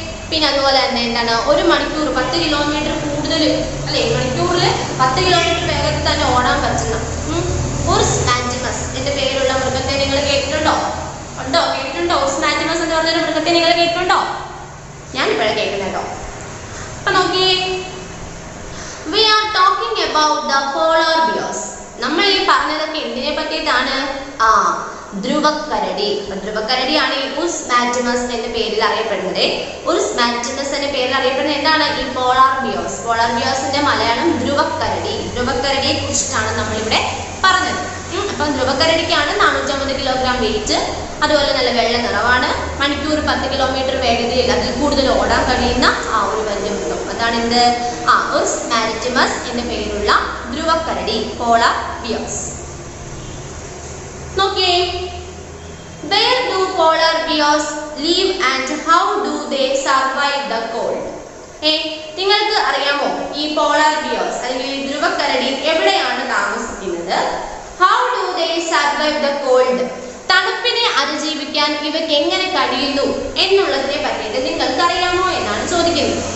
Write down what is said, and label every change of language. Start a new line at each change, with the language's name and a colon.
Malayalam: പിന്നെ അതുപോലെ തന്നെ എന്താണ് ഒരു മണിക്കൂർ 10 കിലോമീറ്റർ കൂടുതൽ അല്ലെ, മണിക്കൂറിൽ 10 കിലോമീറ്റർ വേഗത്തിൽ തന്നെ ഓടാൻ പറ്റുന്ന ഉർസ് മാരിറ്റിമസ് എന്റെ പേരുള്ള മൃഗത്തെ നിങ്ങൾ കേട്ടിട്ടുണ്ടോ? ഉണ്ടോ? കേട്ടിട്ടുണ്ടോ? ഉർസ് മാരിറ്റിമസ് എന്ന് പറഞ്ഞ മൃഗത്തെ നിങ്ങൾ കേട്ടിട്ടുണ്ടോ? ഞാനിപ്പോഴേ കേൾക്കുന്നത് കേട്ടോ. അപ്പൊ നോക്കിയേ,
English: we are talking about the polar bears.
Malayalam: നമ്മൾ ഈ പറഞ്ഞതൊക്കെ എന്തിനെ പറ്റിയിട്ടാണ്? ധ്രുവക്കരടി. ധ്രുവക്കരടിയാണ് ഈ ഉർസ് മാരിറ്റിമസ് എന്ന പേരിൽ അറിയപ്പെടുന്നത്. ഉർസ് മാരിറ്റിമസ് എന്ന പേരിൽ അറിയപ്പെടുന്നത് എന്താണ്? ഈ പോളാർ ബിയേഴ്സ്. പോളാർ ബിയേഴ്സിന്റെ മലയാളം ധ്രുവക്കരടി. ധ്രുവക്കരടിയെ കുറിച്ചിട്ടാണ് നമ്മളിവിടെ പറഞ്ഞത്. അപ്പം ധ്രുവക്കരടിക്കാണ് 450 കിലോഗ്രാം വെയിറ്റ്, അതുപോലെ നല്ല വെള്ള നിറവാണ്, മണിക്കൂർ 10 കിലോമീറ്റർ വേഗതയിൽ അതിൽ കൂടുതൽ ഓടാൻ കഴിയുന്ന ഒരു വലിയ മൃഗം. അതാണ് എന്ത്? ഉർസ് മാരിറ്റിമസ് എന്ന പേരുള്ള ധ്രുവക്കരടി, പോളാർ ബിയേഴ്സ്.
English: നോക്കിയേ, where do polar bears live and how do they survive the cold?
Malayalam: നിങ്ങൾക്ക് അറിയാമോ ഈ പോളാർ ബിയേഴ്സ് അല്ലെങ്കിൽ ധ്രുവക്കരടി എവിടെയാണ് താമസിക്കുന്നത്?
English: How do they survive the cold?
Malayalam: തണുപ്പിനെ അതിജീവിക്കാൻ ഇവയ്ക്ക് എങ്ങനെ കഴിയുന്നു എന്നുള്ളതിനെ പറ്റിയിട്ട് നിങ്ങൾക്ക് അറിയാമോ എന്നാണ് ചോദിക്കുന്നത്.